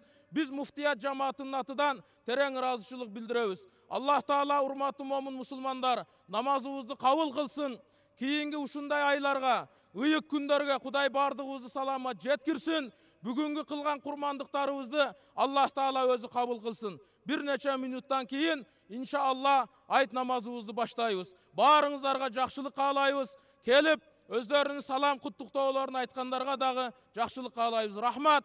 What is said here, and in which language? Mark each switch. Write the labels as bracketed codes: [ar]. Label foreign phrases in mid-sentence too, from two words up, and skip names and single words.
[ky] Биз муфтият жамаатынын атынан терең ыраазычылык билдиребиз. Аллах Таала урматтуу момун мусулмандар, намазыбызды кабыл кылсын. Кийинки ушундай айларга, ыйык күндөргө Кудай бардыгыбызды саламат жеткирсин. Бүгүнкү кылган курмандыктарыбызды Аллах Таала өзү кабыл кылсын. Bir neçe minuttan keyin inşallah ayet namazımızı başlayız. Barыңыздарга жакшылык каалайбыз. Келип өздөрүнүн салам куттуктоолорун айткандарга дагы жакшылык каалайбыз. Рахмат.